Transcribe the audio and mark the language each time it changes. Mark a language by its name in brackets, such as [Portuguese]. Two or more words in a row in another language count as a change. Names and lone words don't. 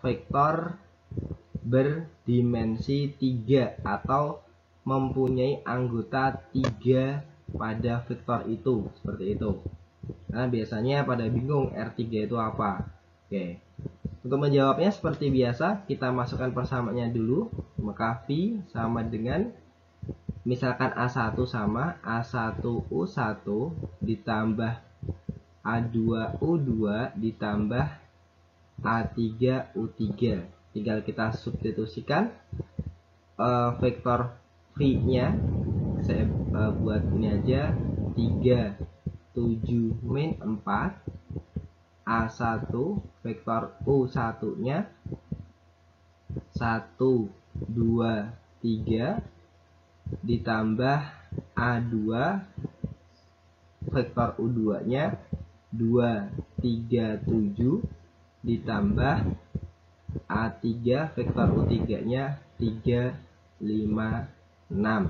[Indonesian] Vektor berdimensi 3 atau mempunyai anggota 3 pada vektor itu, seperti itu. Nah, biasanya pada bingung R3 itu apa? Oke. Untuk menjawabnya seperti biasa, kita masukkan persamaannya dulu. Maka V sama dengan, misalkan A1 sama A1U1 ditambah A2U2 ditambah A3U3. Tinggal kita substitusikan vektor V-nya. Saya buat ini aja, 3, 7, min 4. A1 vektor U1-nya 1, 2, 3 ditambah A2 vektor U2-nya 2, 3, 7 ditambah A3 vektor U3-nya 3, 5, 6.